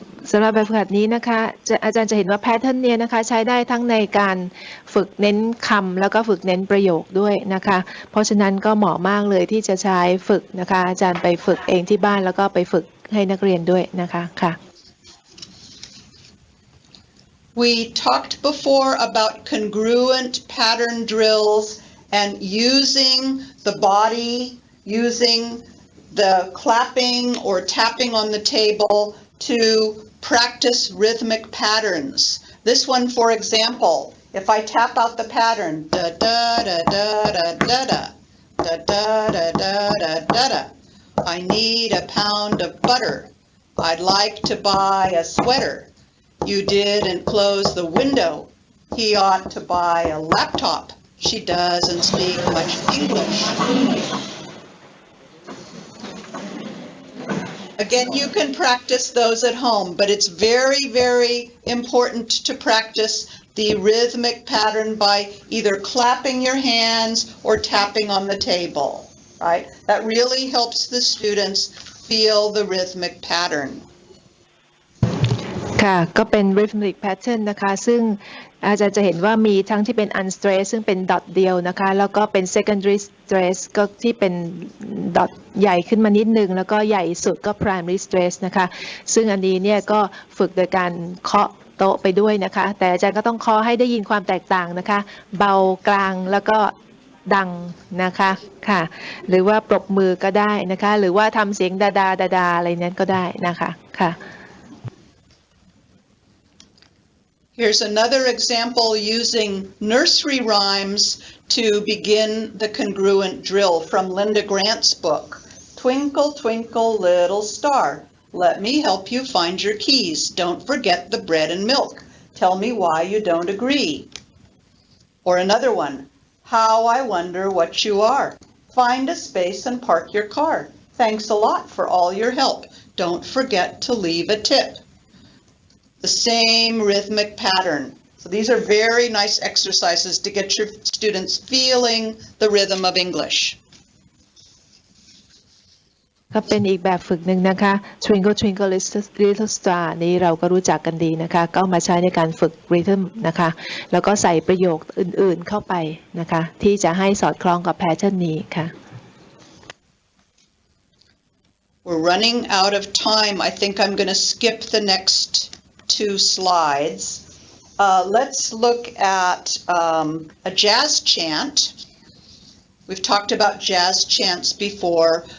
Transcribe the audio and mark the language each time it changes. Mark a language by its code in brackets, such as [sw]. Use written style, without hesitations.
[th] สำหรับแบบฝึกหัดนี้นะคะอาจารย์จะเห็นว่าแพทเทิร์นเนี่ยนะคะใช้ได้ทั้งในการฝึกเน้นคำแล้วก็ฝึกเน้นประโยคด้วยนะคะเพราะฉะนั้นก็เหมาะมากเลยที่จะใช้ฝึกนะคะอาจารย์ไปฝึกเองที่บ้านแล้วก็ไปฝึกให้นักเรียนด้วยนะคะค่ะ [en] We talked before about congruent pattern drills and using the body, using the clapping or tapping on the table to practice rhythmic patterns. This one, for example, if I tap out the pattern, da da da da da da da, da da da da da da da. I need a pound of butter. I'd like to buy a sweater. You didn't close the window. He ought to buy a laptop. She doesn't speak much English. Again, you can practice those at home, but it's very, very important to practice the rhythmic pattern by either clapping your hands or tapping on the table, right? That really helps the students feel the rhythmic pattern. [th] ค่ะก็เป็น rhythmic pattern นะคะซึ่งอาจารย์จะเห็นว่ามีทั้งที่เป็น unstressed ซึ่งเป็นดอทเดียวนะคะแล้วก็เป็น secondary stress ก็ที่เป็นดอทใหญ่ขึ้นมานิดนึงแล้วก็ใหญ่สุดก็ primary stress นะคะซึ่งอันนี้เนี่ยก็ฝึกโดยการเคาะโต๊ะไปด้วยนะคะแต่อาจารย์ก็ต้องเคาะให้ได้ยินความแตกต่างนะคะเบากลางแล้วก็ดังนะคะค่ะหรือว่าปรบมือก็ได้นะคะหรือว่าทำเสียงดาดาดาดาอะไรนั้นก็ได้นะคะค่ะ [en] Here's another example using nursery rhymes to begin the congruent drill from Linda Grant's book. Twinkle, twinkle, little star. Let me help you find your keys. Don't forget the bread and milk. Tell me why you don't agree. Or another one. How I wonder what you are. Find a space and park your car. Thanks a lot for all your help. Don't forget to leave a tip. The same rhythmic pattern. So these are very nice exercises to get your students feeling the rhythm of English. [th] ก็เป็นอีกแบบฝึกหนึ่งนะคะ Twinkle Twinkle Little Star นี้เราก็รู้จักกันดีนะคะก็มาใช้ในการฝึก rhythm นะคะแล้วก็ใส่ประโยคอื่นๆเข้าไปนะคะที่จะให้สอดคล้องกับ pattern นี้ค่ะ [en] We're running out of time. I think I'm going to skip the next 2 slides. Let's look at a jazz chant. We've talked about jazz chants before.